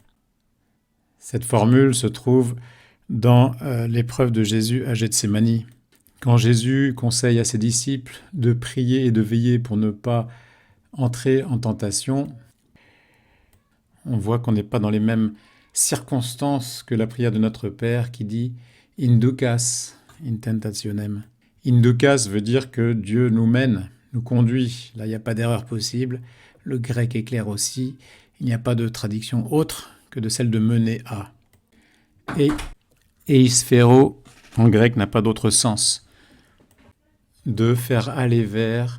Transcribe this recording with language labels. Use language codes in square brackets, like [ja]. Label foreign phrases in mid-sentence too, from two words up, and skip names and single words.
[fr] Cette formule se trouve dans l'épreuve de Jésus à Gethsémani. Quand Jésus conseille à ses disciples de prier et de veiller pour ne pas entrer en tentation, On voit qu'on n'est pas dans les mêmes circonstances que la prière de notre Père qui dit « [la] Inducas in tentationem ». [fr] Inducas veut dire que Dieu nous mène, nous conduit. Là, il n'y a pas d'erreur possible. Le grec est clair aussi. Il n'y a pas de traduction autre que de celle de mener à. Et eisphéro, en grec, n'a pas d'autre sens. De faire aller vers.